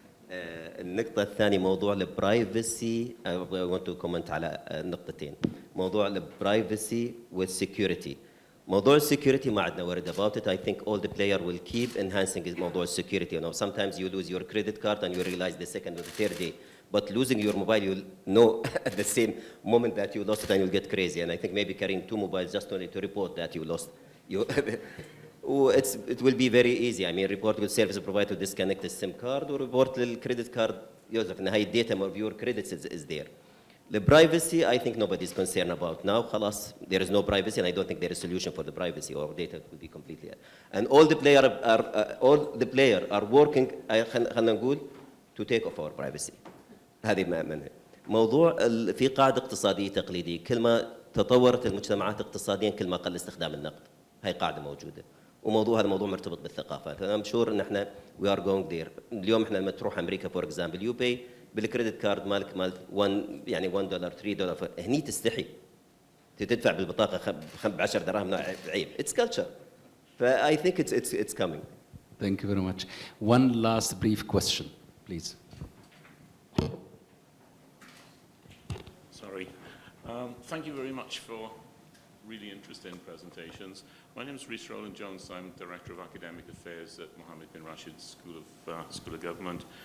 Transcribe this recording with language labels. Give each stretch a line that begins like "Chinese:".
Arabic: النقطة الثانية موضوع البرايفسي.
English: I want to comment
Arabic: على نقطتين. موضوع البرايفسي والسكيورتي. موضوع السكيورتي ما عندنا
English: worried about it. I think all the player will keep enhancing
Arabic: موضوع السكيورتي.
English: You know, sometimes you lose your credit card and you realize the second or the third day But losing your mobile, you'll know at the same moment that you lost it, and you'll get crazy. And I think maybe carrying 2 mobiles just only to report that you lost. It will be very easy. I mean, report with service provider to disconnect the SIM card, or report the credit card user. And high data of your credits is there. The privacy, I think nobody's concerned about now. Khalas, there is no privacy, and I don't think there is a solution for the privacy, or data will be completely. And all the players are working
Arabic: خلينا نقول
English: to take off our privacy.
Arabic: هذه منها. موضوع في قاعدة اقتصادية تقليدية، كل ما تطورت المجتمعات اقتصاديا كل ما قل استخدام النقد. هاي قاعدة موجودة. وموضوع هذا موضوع مرتبط بالثقافات. أنا مشهور إن إحنا
English: we are going there.
Arabic: اليوم إحنا لما تروح أمريكا
English: for example you pay
Arabic: بالكريدت كارد مالك 1 يعني $1 $3 هني تستحي تدفع بالبطاقة ب10 دراهم عيب.
English: It's culture. I think it's coming. Thank you very much. One last brief question, please. Sorry. Thank you very much for really interesting presentations. My name is Rhys Rowland Jones. I'm Director of Academic Affairs at Mohammed bin Rashid School of Government.